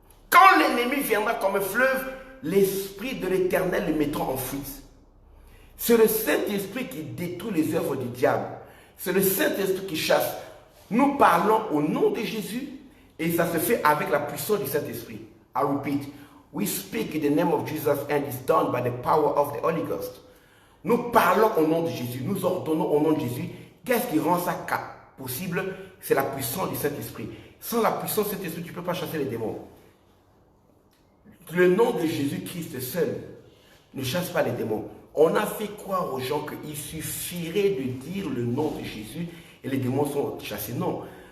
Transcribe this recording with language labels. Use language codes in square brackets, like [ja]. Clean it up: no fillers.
[fr] Quand l'ennemi viendra comme un fleuve, l'Esprit de l'Éternel le mettra en fuite. C'est le Saint-Esprit qui détruit les œuvres du diable. C'est le Saint-Esprit qui chasse. Nous parlons au nom de Jésus et ça se fait avec la puissance du Saint-Esprit. [en] I repeat, we speak in the name of Jesus and it's done by the power of the Holy Ghost. [fr] Nous parlons au nom de Jésus, nous ordonnons au nom de Jésus. Qu'est-ce qui rend ça possible? C'est la puissance du Saint-Esprit. Sans la puissance du Saint-Esprit, tu ne peux pas chasser les démons. Le nom de Jésus-Christ seul ne chasse pas les démons. On a fait croire aux gens qu'il suffirait de dire le nom de Jésus et les démons sont chassés. Non.